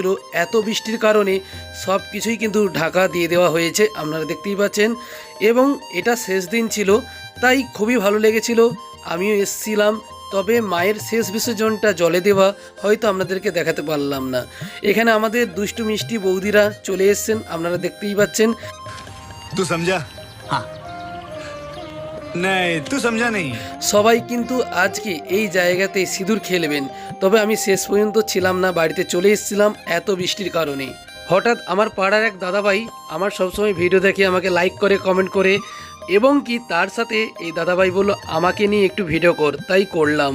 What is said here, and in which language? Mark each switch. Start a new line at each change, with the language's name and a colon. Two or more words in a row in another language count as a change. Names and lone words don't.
Bangla: এত বৃষ্টির কারণে সব কিছুই কিন্তু ঢাকা দিয়ে দেওয়া হয়েছে, আপনারা দেখতেই পাচ্ছেন। এবং এটা শেষ দিন ছিল, তাই খুবই ভালো লেগেছিল। আমিও এসেছিলাম, তবে মায়ের শেষ বিসর্জনটা জলে দেওয়া হয়তো আপনাদেরকে দেখাতে পারলাম না। এখানে আমাদের দুষ্টু মিষ্টি বৌদিরা চলে এসেছেন, আপনারা দেখতেই পাচ্ছেন।
Hindi: तू समझा? हाँ नहीं तू समझा नहीं।
Bangla: সবাই কিন্তু আজকে এই জায়গাতে সিঁদুর খেলবেন। তবে আমি শেষ পর্যন্ত ছিলাম না, বাড়িতে চলে এসেছিলাম এত বৃষ্টির কারণে। হঠাৎ আমার পাড়ার এক দাদাভাই আমার সবসময় ভিডিও দেখে আমাকে লাইক করে, কমেন্ট করে, এবং কি তার সাথে এই দাদাভাই বলল আমাকে নিয়ে একটু ভিডিও কর, তাই করলাম।